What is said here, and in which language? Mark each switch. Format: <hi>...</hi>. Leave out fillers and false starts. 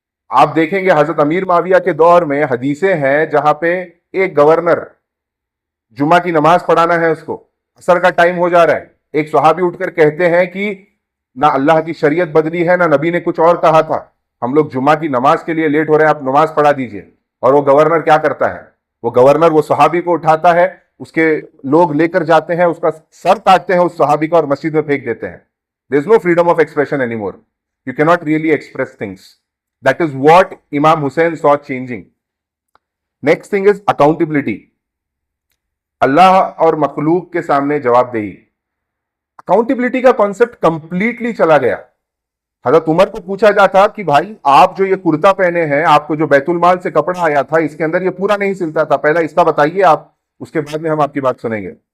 <hi>आप देखेंगे हजरत अमीर माविया के दौर में हदीसें हैं जहां पे एक गवर्नर, जुमा की नमाज पढ़ाना है उसको, असर का टाइम हो जा रहा है, एक सहाबी उठकर कहते हैं कि ना अल्लाह की शरीयत बदली है ना नबी ने कुछ और कहा था, हम लोग जुमा की नमाज के लिए लेट हो रहे हैं, आप नमाज पढ़ा दीजिए। और वो गवर्नर क्या करता है, वो गवर्नर वो सहाबी को उठाता है, उसके लोग लेकर जाते हैं, उसका सर काटते हैं उस सहाबी का और मस्जिद में फेंक देते हैं।</hi> <en>There is no freedom of expression anymore. You cannot really express things. That is what Imam Hussein saw changing. Next thing is accountability.</en> <hi>अल्लाह और मखलूक के सामने जवाबदेही। अकाउंटेबिलिटी का कॉन्सेप्ट कंप्लीटली चला गया। हजरत उमर को पूछा जाता कि भाई आप जो ये कुर्ता पहने हैं, आपको जो बैतुल माल से कपड़ा आया था, इसके अंदर ये पूरा नहीं सिलता था, पहला इसका बताइए आप, उसके बाद में हम आपकी बात सुनेंगे।</hi>